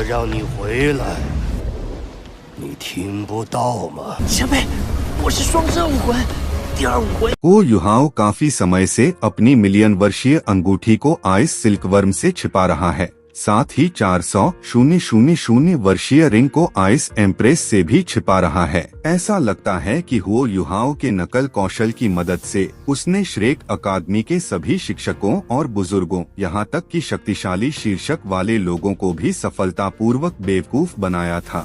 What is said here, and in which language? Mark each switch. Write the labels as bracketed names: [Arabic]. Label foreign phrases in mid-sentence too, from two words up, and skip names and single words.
[Chinese] 让你回来，你听不到吗？前辈，我是双生武魂，第二武魂。 [Hindi] वो युहाओ काफी समय से अपनी मिलियन वर्षीय अंगूठी को आइस सिल्कवर्म से छिपा रहा है। साथ ही 400,000 वर्षीय रिंग को आइस एम्प्रेस से भी छिपा रहा है। ऐसा लगता है कि वो युहाओं के नकल कौशल की मदद से उसने श्रेक अकादमी के सभी शिक्षकों और बुजुर्गों, यहाँ तक कि शक्तिशाली शीर्षक वाले लोगों को भी सफलतापूर्वक बेवकूफ बनाया था।